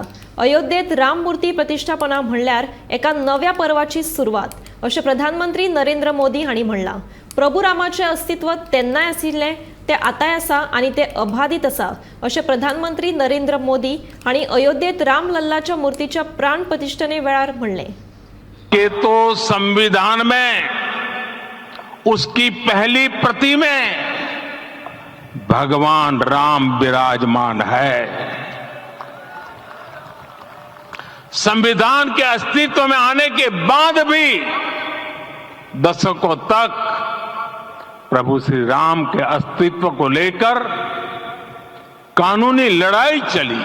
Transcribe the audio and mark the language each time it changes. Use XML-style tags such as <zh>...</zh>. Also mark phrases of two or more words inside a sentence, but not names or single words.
<kok>अयोध्येत राम मूर्ती प्रतिष्ठापना म्हणल्यार एका नव्या पर्वाची सुरुवात, अशें प्रधानमंत्री नरेंद्र मोदी हांणी म्हणला। प्रभू रामाचे अस्तित्व तेन्नाय आशिल्ले, ते आतांय आसा आनी ते अबाधित आसा, अशें प्रधानमंत्री नरेंद्र मोदी हांणी अयोध्येत राम लल्लाच्या मूर्तीच्या प्राण प्रतिष्ठने वेळार म्हणले।</kok> <hi>के तो संविधान में उसकी पहली प्रति में भगवान राम विराजमान है। संविधान के अस्तित्व में आने के बाद भी दशकों तक प्रभु श्री राम के अस्तित्व को लेकर कानूनी लड़ाई चली।</hi>